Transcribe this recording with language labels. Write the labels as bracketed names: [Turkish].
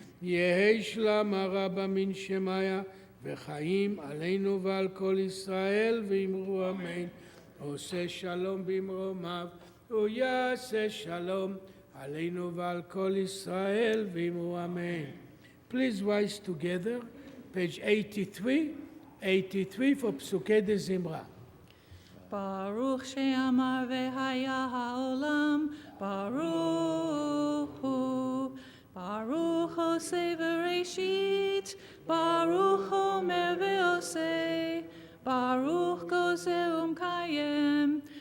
[Aramaic] יהי שלמה רבה מן שמיה, וחיים עלינו ועל כל ישראל, ואמרו אמן. [Hebrew] עושה שלום במרומיו, ויעשה שלום עלינו ועל כל ישראל, ואמרו אמן. [English] Please rise together, page 83 for פסוקי דזמרה. [Hebrew] ברוך שאמר והיה העולם, ברוך הוא. ברוך עושה בראשית, ברוך אומר ועושה, ברוך גוזר ומקיים,